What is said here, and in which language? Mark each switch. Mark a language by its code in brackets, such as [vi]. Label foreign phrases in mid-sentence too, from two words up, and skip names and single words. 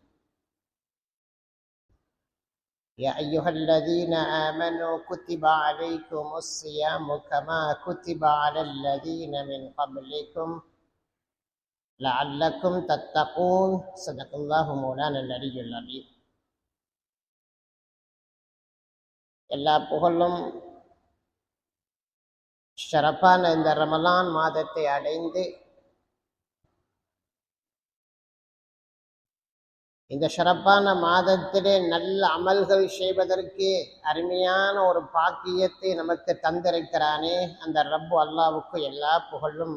[ar] يا أيها الذين آمنوا كتب عليكم الصيام كما كتب على الذين من قبلكم لعلكم تتقون. صدق الله مولانا العلي العظيم. [ta] எல்லா புகழும் ஷரப்பான இந்த ரமலான் மாதத்தை அடைந்து இந்த ஷரப்பான மாதத்திலே நல்ல அமல்கள் செய்வதற்கு அருமையான ஒரு பாக்கியத்தை நமக்கு தந்திருக்கிறானே அந்த ரப்பு அல்லாஹ்வுக்கு எல்லா புகழும்.